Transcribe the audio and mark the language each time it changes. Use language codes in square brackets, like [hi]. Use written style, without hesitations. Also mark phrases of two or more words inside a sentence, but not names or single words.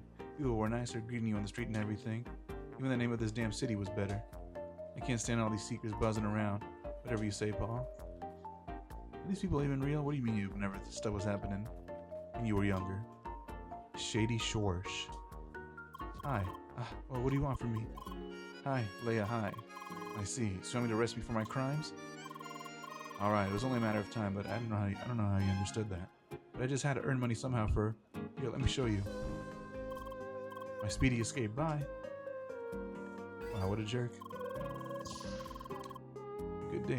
[en] People were nicer, greeting you on the street and everything. Even the name of this damn city was better. I can't stand all these seekers buzzing around. Whatever you say, Paul. Are these people even real? What do you mean you whenever this stuff was happening? When you were younger? Shady Shorsh. Hi. Well, what do you want from me? Hi, Leia, hi. I see. So you want me to arrest me for my crimes? Alright, it was only a matter of time, but I don't know how you understood that. But I just had to earn money somehow for... Here, let me show you. My speedy escape. Bye. Wow, what a jerk. Good day.